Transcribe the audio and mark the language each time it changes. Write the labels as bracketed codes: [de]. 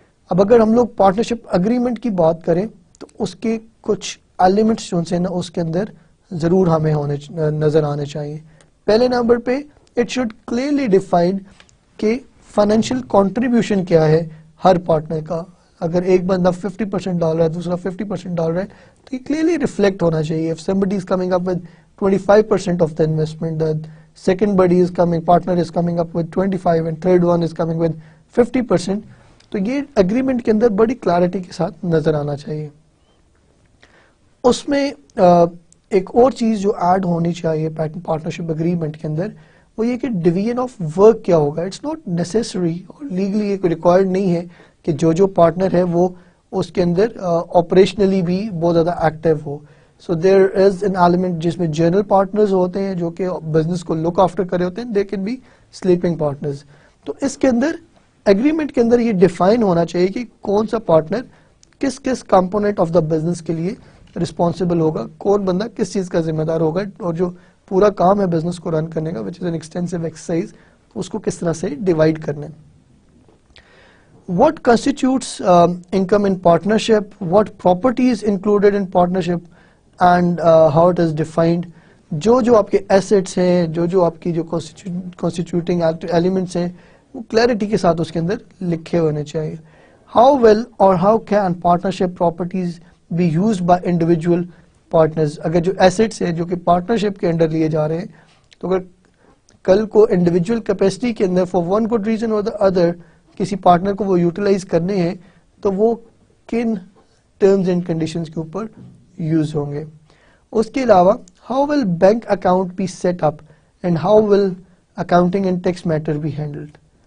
[ur] اب اگر ہم لوگ پارٹنرشپ اگریمنٹ کی بات کریں تو اس کے کچھ ایلیمنٹس جو سے نا اس کے اندر ضرور ہمیں نظر آنے چاہیے. پہلے نمبر پہ [en] it should clearly define [ur] کہ فائنینشیل کنٹریبیوشن کیا ہے ہر پارٹنر کا. اگر ایک بندہ 50% ڈال رہا ہے، دوسرا 50% ڈال رہا ہے، تو یہ کلیئرلی ریفلیکٹ ہونا چاہیے. [en] If somebody is coming up with 25% of the investment, the second partner is coming up with 25 and third one is coming with 50%, [ur] تو یہ اگریمنٹ کے اندر بڑی کلیئرٹی کے ساتھ نظر آنا چاہیے. اس میں ایک اور چیز جو ایڈ ہونی چاہیے پارٹنرشپ اگریمنٹ کے اندر، وہ یہ کہ ڈویژن آف ورک کیا ہوگا. [en] it's not necessary [ur] اور لیگلی یہ کوئی ریکوائرڈ نہیں ہے کہ جو پارٹنر ہے وہ اس کے اندر آپریشنلی بھی بہت زیادہ active ہو. [en] so there is an element [ur] جس میں جنرل پارٹنرز ہوتے ہیں جو کہ بزنس کو لک آفٹر کرے ہوتے ہیں، [en] They can be sleeping partners. [ur] تو اس کے اندر ایگریمنٹ کے اندر یہ ڈیفائن ہونا چاہیے کہ کون سا پارٹنر کس کس کمپوننٹ آف دا بزنس کے لیے رسپانسبل ہوگا، کون بندہ کس چیز کا ذمہ دار ہوگا، اور جو پورا کام ہے بزنس کو رن کرنے کا، [en] which is an extensive exercise, [ur] اس کو کس طرح سے ڈیوائڈ کرنا ہے. [en] What constitutes income in partnership, what properties included in partnership, and how it is defined. [ur] جو آپ کے ایسٹس ہیں، جو آپ کی جو [en] constituting elements [ur] ہیں، وہ کلیئرٹی کے ساتھ اس کے اندر لکھے ہونے چاہیے. [en] How well or how can partnership properties be used by individual partners. [ur] اگر جو ایسٹس ہیں جو کہ پارٹنرشپ کے انڈر لیے جا رہے ہیں، تو اگر کل کو انڈیویجول کیپیسٹی کے اندر [en] for one good reason اور the other [ur] کسی پارٹنر کو وہ یوٹیلائز کرنے ہیں، تو وہ کن ٹرمز اینڈ کنڈیشنز کے اوپر یوز ہوں گے. اس کے علاوہ [en] How will bank account be set up and how will accounting and tax matter be handled.